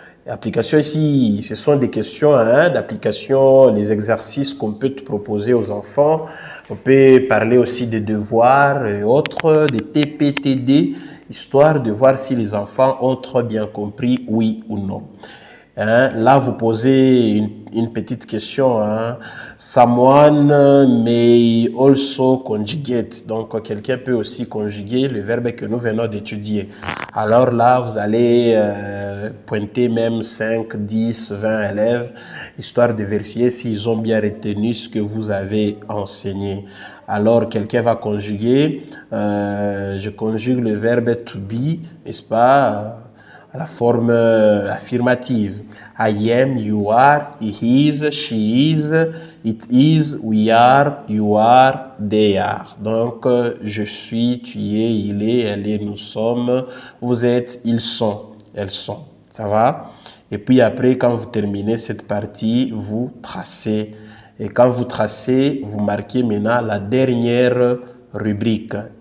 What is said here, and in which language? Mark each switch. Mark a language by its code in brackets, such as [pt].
[fr] Application ici, ce sont des questions hein, d'application, les exercices qu'on peut proposer aux enfants. On peut parler aussi des devoirs et autres, des TPTD, histoire de voir si les enfants ont très bien compris oui ou non. Hein, là, vous posez une petite question. Hein. [en] Someone may also conjugate. [fr] Donc, quelqu'un peut aussi conjuguer le verbe que nous venons d'étudier. Alors là, vous allez pointer même 5, 10, 20 élèves, histoire de vérifier s'ils ont bien retenu ce que vous avez enseigné. Alors, quelqu'un va conjuguer. Je conjugue le verbe to be, n'est-ce pas? La forme affirmative. [en] I am, you are, he is, she is, it is, we are, you are, they are. [fr] Donc, je suis, tu es, il est, elle est, nous sommes, vous êtes, ils sont, elles sont. Ça va? Et puis après, quand vous terminez cette partie, vous tracez. Et quand vous tracez, vous marquez maintenant la dernière rubrique.